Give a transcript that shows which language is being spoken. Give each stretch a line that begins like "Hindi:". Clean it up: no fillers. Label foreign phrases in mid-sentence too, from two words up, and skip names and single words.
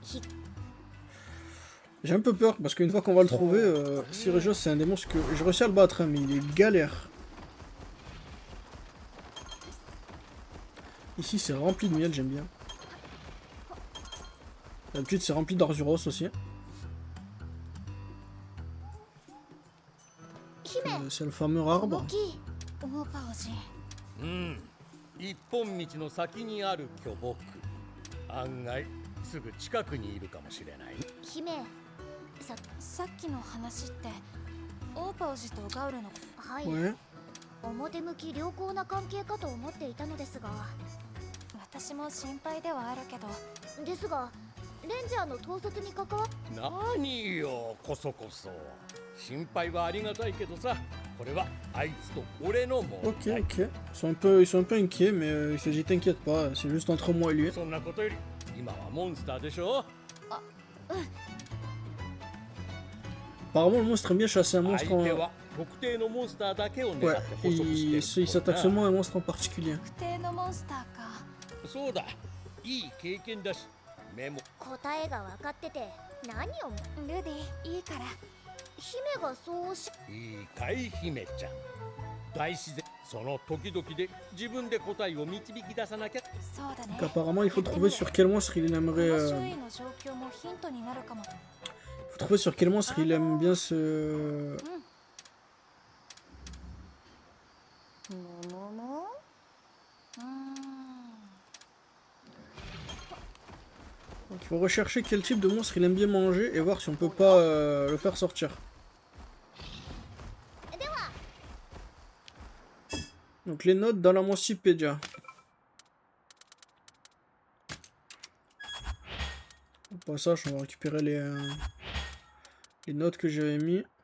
French: J'ai un peu peur parce qu'une fois qu'on va le trouver, Cyrégos c'est un des monstres que j'ai réussi à le battre, hein, mais il est galère. Ici c'est rempli de miel, j'aime bien. D'habitude c'est rempli d'Arzuros aussi. C'est le fameux arbre.
Japanese: オーパ王子。うん、一本道の先にある巨木。案外すぐ近くにいるかもしれない。姫、さっきの話ってオーパ王子とガウルの。はい、
French: Ouais.
Japanese: 表向き良好な関係かと思っていたのですが、私も心配ではあるけど。ですがレンジャーの統率に関わっ何よこそこそ。心配はありがたいけどさ、これはあいつと俺の問
French: Ok,
Japanese: 題。
French: ok. Ils sont un peu inquiets, mais il s'agit t'inquiète pas, c'est juste entre moi et lui.
Japanese: そんなことより今はモンスターでしょ。
French: Apparemment le monstre aime bien chasser un
Japanese: 相
French: monstre
Japanese: 手
French: en...
Japanese: は特定のモンスターだけを狙
French: Ouais,
Japanese: って捕食してる
French: il s'attaque seulement à un monstre en particulier.
Japanese: 特定のモンスターか。そうだ、いい経験だし、メモ。答えが分かってて何をルディいいから。姫がそうしいいかい姫ちゃん。大自然、その時々で自分で答えを導き出さなきゃ。そうだね。
French: Donc apparemment il faut trouver sur quel monstre il
Japanese: こ
French: aimerait...
Japanese: の周囲の状況もヒントになるかも。
French: faut trouver sur quel monstre il aime bien se... うーん。 Faut rechercher quel type de monstre il aime bien manger et voir si on peut pas le faire sortir. Donc les notes dans la Moncipédia. Au passage, on va récupérer les notes que j'avais mis.